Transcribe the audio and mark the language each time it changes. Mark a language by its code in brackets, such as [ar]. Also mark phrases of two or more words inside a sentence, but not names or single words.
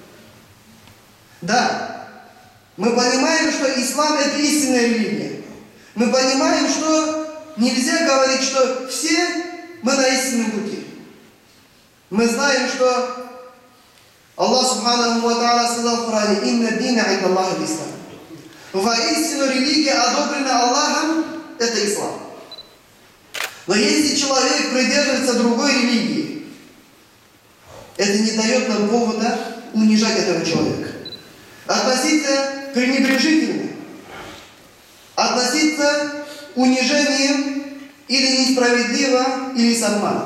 [ru] Да, мы понимаем, что ислам – это истинная религия. Мы понимаем, что нельзя говорить, что все мы на истинном пути. Мы знаем, что Аллах [ar] سبحانه وتعالى [ru] сказал в Коране: [ar] «إن الدين عند الله الإسلام». [ru] Воистину религия, одобрена Аллахом, это ислам. Но если человек придерживается другой религии, это не дает нам повода унижать этого человека. Относиться пренебрежительно, относиться унижением или несправедливо, или с обманом.